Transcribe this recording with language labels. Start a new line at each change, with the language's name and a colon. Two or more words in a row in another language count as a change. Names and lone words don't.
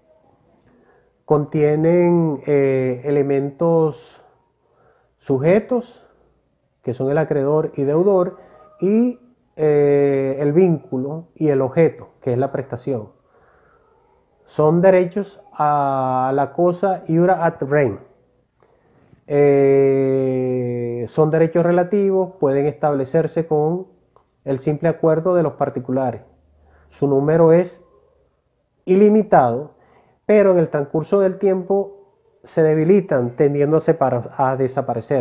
Spanish: Contienen elementos sujetos, que son el acreedor y deudor, y el vínculo y el objeto, que es la prestación. Son derechos a la cosa
Latin: iura ad rem.
Spanish: Son derechos relativos, pueden establecerse con el simple acuerdo de los particulares. Su número es ilimitado, pero en el transcurso del tiempo se debilitan, tendiendo a desaparecer.